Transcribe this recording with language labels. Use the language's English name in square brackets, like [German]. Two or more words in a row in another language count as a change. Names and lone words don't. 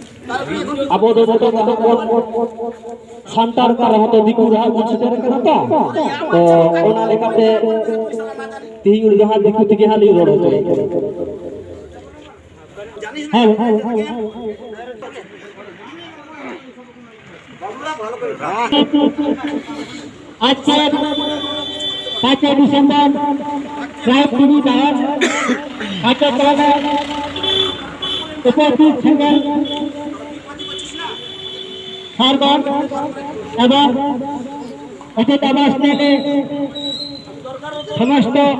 [Santali] ᱟᱵᱚ ᱫᱚ ᱵᱚᱛᱚᱨ ᱥᱟᱱᱛᱟᱲ ᱠᱟᱨ ᱦᱚᱸᱛᱚ ᱫᱤᱠᱩ ᱡᱟᱦᱟᱸ ᱵᱚᱱ ᱥᱮᱴᱮᱨ ᱠᱟᱱᱟ ᱛᱚ ᱚᱱᱟ ᱞᱮᱠᱟᱛᱮ ᱛᱤᱦᱤᱧ ᱡᱟᱦᱟᱸ ᱫᱤᱠᱩ ᱛᱮᱜᱮ ᱦᱟᱸᱜ ᱞᱤᱧ ᱨᱚᱲ ᱦᱚᱪᱚᱭᱮᱫ [Bangla] আজকে 5 ডিসেম্বর ট্রাইব টিভি দাওয়াত কার্যক্রমে উপস্থিত ছিলেন সারগণ এবং অতিথি থেকে সমস্ত